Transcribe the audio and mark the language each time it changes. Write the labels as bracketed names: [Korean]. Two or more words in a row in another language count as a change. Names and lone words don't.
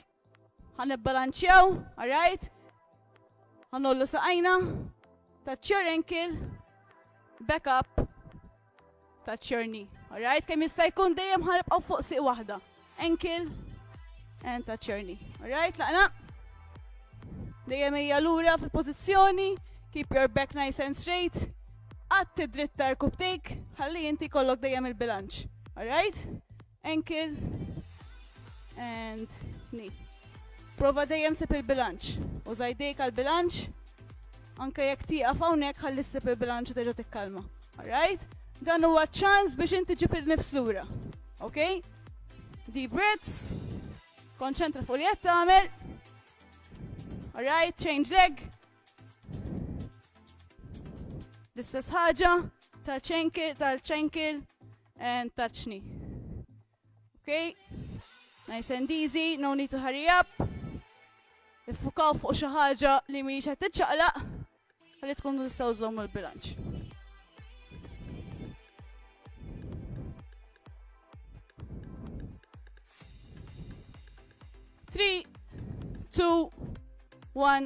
[Maltese] Ħanibbalanċjaw, [English] all right? [Maltese] Ħanollu saqajna. [English] Touch your ankle. Back up. Touch your knee. Alright, [Maltese] kemm jista' jkun dejjem ħanibqgħu fuq siq waħda. [English] Ankle and touch your knee. Alright, [Maltese] laqna. Dejjem hija lura fil-pożizzjoni. [English] Keep your back nice and straight. [Maltese] Għatti dritta rkubtejk, ħalli inti kollok dejjem il-bilanċ. [English] Alright? Ankle and knee. [Maltese] Prova dejjem sib il-bilanċ. Użaj dejk għal-bilanċ. Anke jekk tieqaf hawnhekk ħalli ssib il-bilanċ u terġa' tikkalma. [English] Alright? [Maltese] Dan huwa ċans biex inti ġib il-nifs lura. [English] Okay? Deep breaths. [Maltese] Konċentra fuq li qed tagħmel. [English] Alright, change leg. [Maltese] L-istess ħaġa, [English] touch ankle, and touch knee. Okay? Nice and easy, no need to hurry up. [Maltese] Iffukaw fuq xi ħaġa li mhijiex qed tiċċaqlaq, ħalli tkunu tistgħu żommu l-bilanċ. [English] Three, 2, 1.